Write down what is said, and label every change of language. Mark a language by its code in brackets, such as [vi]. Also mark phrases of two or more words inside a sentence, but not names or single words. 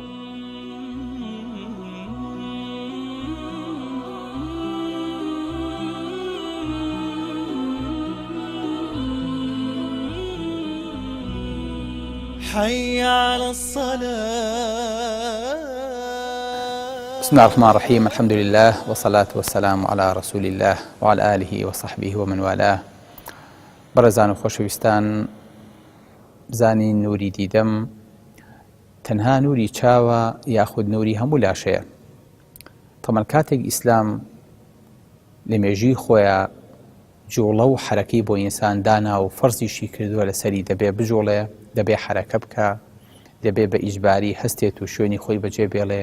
[ar] حي على الصلاة. بسم الله الرحمن الرحيم. الحمد لله والصلاة والسلام على رسول الله وعلى آله وصحبه ومن والاه. [ckb] بەڕێزان و خۆشەویستان، بزانین نوری دیدەم تەنها نوری چاوە یاخود نوری هەموو لاشەیە. تەمەن کاتێک ئیسلام لە مێژووی خۆیان جوڵە و حەرەکەی بۆ ئینسان دانا و فەرزیشی کردووە لەسەری دەبێ بجوڵێ، دەبێ حەرەکە بکە، دەبێ بە ئیجباری هەستێت و شوێنی خۆی بەجێ بێڵێ.